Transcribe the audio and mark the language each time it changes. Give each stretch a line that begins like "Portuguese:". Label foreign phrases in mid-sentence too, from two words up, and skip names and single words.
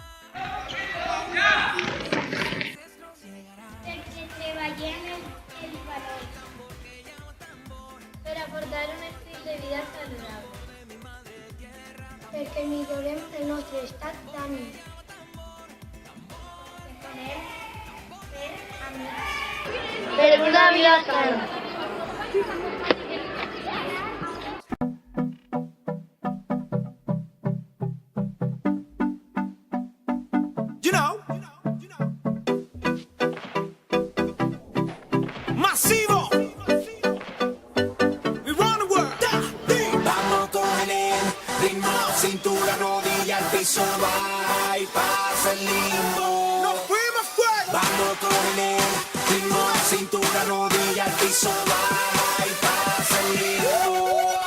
Catalan: Perquè treballem els valors. Per a portar un estil de vida saludable. Perquè millorem el nostre estat d'ànim. Que podem ser amics. Per una vida sana.
English: You know, Masivo. We run the world.
Spanish: Vamos con el ritmo, cintura, rodilla, al piso, va y pasa el limbo. Nos fuimos fuera. Vamos con el ritmo, cintura, rodilla, al piso, va y pasa el limbo.